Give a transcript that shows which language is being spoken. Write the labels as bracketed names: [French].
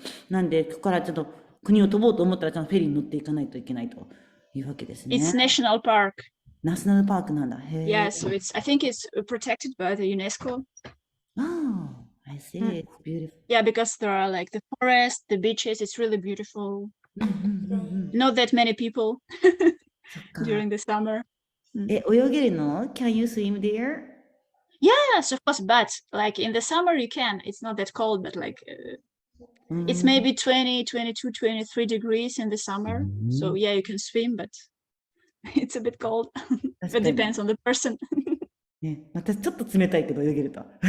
[Japanese] なんで、ここからちょっと国を飛ぼうと思ったら、ちゃんとフェリーに乗っていかないといけないというわけですね。 [English] It's national park. [Japanese] ナショナルパークなんだ。へえ。 [English] Yeah, so I think it's protected by the UNESCO. Oh, I see. It's beautiful. Yeah, because there are like the forest, the beaches. It's really beautiful. Not that many people [Japanese] そっか。 [English] during the summer. [Japanese] え、泳げるの [English] ?Can you swim there? Yes, of course, but like in the summer you can. It's not that cold, but like it's maybe 20, 22, 23 degrees in the summer. So yeah, you can swim, but it's a bit cold. But depends on the person. [Japanese] ね、私ちょっと冷たいけど泳げると。